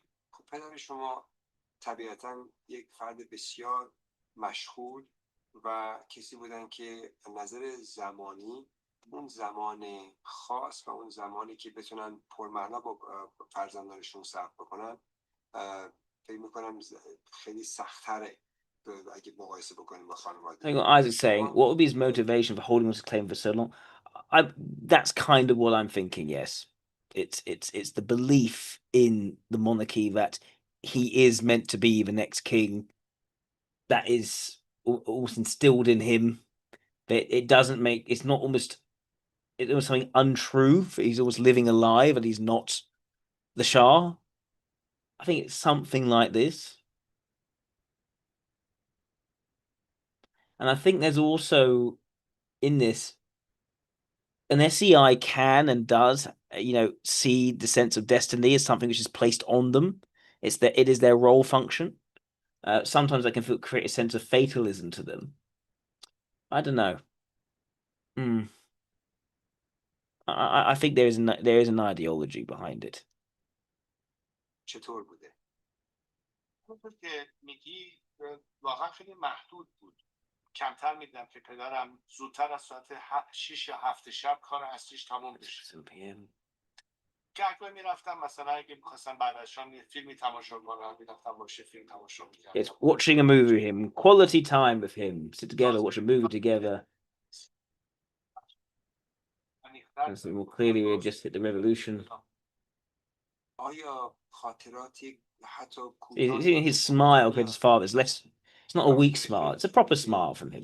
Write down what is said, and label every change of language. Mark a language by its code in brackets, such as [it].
[fa] خب پدر شما طبیعتا یک فرد بسیار مشغول و کسی بودن که از نظر زمانی اون زمان خاص و اون زمانی که بتونن پرمعنا با فرزندانشون صرف بکنن فکر میکنم خیلی سخت‌تره اگه مقایسه بکنیم با خانواده. [en] I think what Isaac's saying, what would be his motivation for holding on to claim for so long? That's kind of what I'm thinking, yes. It's the belief in the monarchy that he is meant to be the next king that is almost instilled in him. That it doesn't make it's almost something untrue. He's always living a lie that he's not the Shah. I think it's something like this. And I think there's also in this an SEI can and does, see the sense of destiny as something which is placed on them. It is their role function. Sometimes I can create a sense of fatalism to them. I don't know. I think there is an ideology behind it. [fa] چطور بوده؟ اونطور که میگی واقعا خیلی محدود بود. کمتر میدیدم که پدرم زودتر از ساعت 6 یا 7 شب کار اصلیش تموم بشه. گهگاه میرفتم مثلا اگه میخواستم بعد از شام یه فیلمی تماشا کنم میرفتم باشه فیلم تماشا میکردم. [en] It's watching a movie with him, quality time with him, sit together, watch a movie together. And so more clearly we just hit the revolution. [fa] آیا خاطراتی حتی [en] His smile with his father is less. It's not a weak smile. It's a proper smile from him.